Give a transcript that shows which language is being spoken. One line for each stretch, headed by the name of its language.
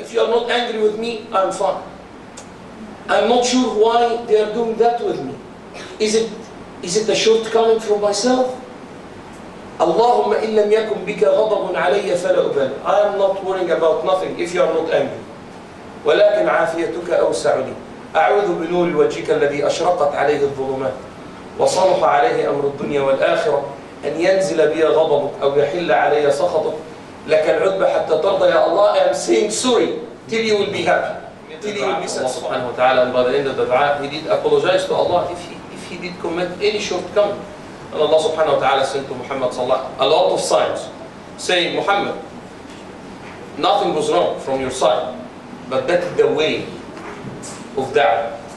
English: If you are not angry with me, I'm fine. I'm not sure why they are doing that with me. Is it a shortcoming from myself?
Arabic: Allahumma illam yakum bika ghadabun alayya fala ubali.
English: I am not worrying about nothing if you are not angry.
Arabic: ولكن عافيتك أوسع لي. أعوذ بنور وجهك الذي أشرقت عليه الظلمات وصلح عليه أمر الدنيا والآخرة أن ينزل بي غضبك أو يحل علي سخطك لك العتبى حتى ترضى يا Allah.
English: I am saying sorry till you will be happy, till you will be satisfied. Allah subhanahu wa ta'ala, and by the end of the dua, he did apologize to Allah if he did commit any shortcoming. And Allah subhanahu wa ta'ala sent to Muhammad sallallahu a lot of signs saying, Muhammad, nothing was wrong from your side, but that's the way of da'wah.